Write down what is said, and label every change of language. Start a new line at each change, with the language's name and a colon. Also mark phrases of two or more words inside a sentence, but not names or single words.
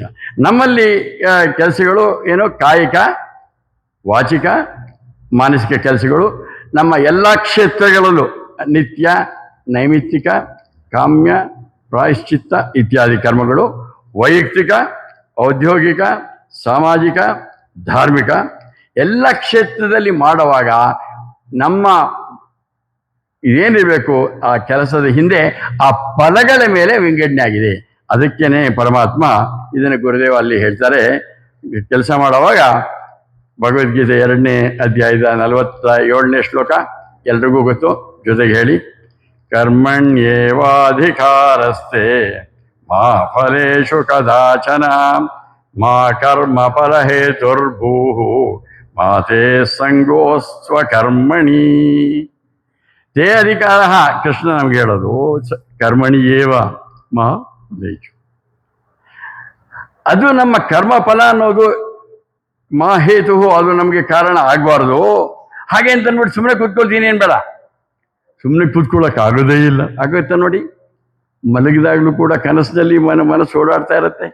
Kannada: ನಮ್ಮಲ್ಲಿ ಕೆಲಸಗಳು ಏನೋ ಕಾಯಿಕ, ವಾಚಿಕ, ಮಾನಸಿಕ ಕೆಲಸಗಳು ನಮ್ಮ ಎಲ್ಲ ಕ್ಷೇತ್ರಗಳಲ್ಲೂ ನಿತ್ಯ, ನೈಮಿತ್ತಿಕ, ಕಾಮ್ಯ, ಪ್ರಾಯಶ್ಚಿತ್ತ ಇತ್ಯಾದಿ ಕರ್ಮಗಳು ವೈಯಕ್ತಿಕ, ಔದ್ಯೋಗಿಕ, ಸಾಮಾಜಿಕ, ಧಾರ್ಮಿಕ ಎಲ್ಲ ಕ್ಷೇತ್ರದಲ್ಲಿ ಮಾಡುವಾಗ ನಮ್ಮ ಏನಿರಬೇಕು, ಆ ಕೆಲಸದ ಹಿಂದೆ ಆ ಫಲಗಳ ಮೇಲೆ ವಿಂಗಡಣೆ ಆಗಿದೆ. ಅದಕ್ಕೇನೆ ಪರಮಾತ್ಮ ಇದನ್ನು ಗುರುದೇವ ಅಲ್ಲಿ ಹೇಳ್ತಾರೆ. ಕೆಲಸ ಮಾಡುವಾಗ ಭಗವದ್ಗೀತೆ 2ನೇ ಅಧ್ಯಾಯದ 47ನೇ ಶ್ಲೋಕ, ಎಲ್ರಿಗೂ ಗೊತ್ತು, ಜೊತೆಗೆ ಹೇಳಿ.
Sanskrit: ಕರ್ಮಣ್ಯೇವಾಧಿಕಾರಸ್ತೆ ಮಾ ಫಲೇಶು ಕದಾಚನ ಮಾ ಕರ್ಮ ಫಲಹೇತುರ್ಭೂಃ ಮಾ ತೇ ಸಂಗೋಸ್ತ್ವ ಕರ್ಮಣಿ.
Kannada: ತೇ ಅಧಿಕಾರ ಕೃಷ್ಣ ನಮ್ಗೆ ಹೇಳೋದು
Sanskrit: ಕರ್ಮಣಿ ಏವ ಮಾ ಫಲೇಶು.
Kannada: ಅದು ನಮ್ಮ ಕರ್ಮ ಫಲ ಅನ್ನೋದು ಮಾಹೇತು, ಅದು ನಮಗೆ ಕಾರಣ ಆಗಬಾರ್ದು. ಹಾಗೆ ಅಂತ ನೋಡಿ ಸುಮ್ಮನೆ ಕೂತ್ಕೊಳ್ತೀನಿ ಏನು ಬೇಡ. ಸುಮ್ಮನೆ ಕೂತ್ಕೊಳ್ಳೋಕ್ಕಾಗೋದೇ ಇಲ್ಲ. ಆಗುತ್ತೆ ನೋಡಿ, ಮಲಗಿದಾಗಲೂ ಕೂಡ ಕನಸಿನಲ್ಲಿ ಮನಸ್ಸು ಓಡಾಡ್ತಾ ಇರುತ್ತೆ.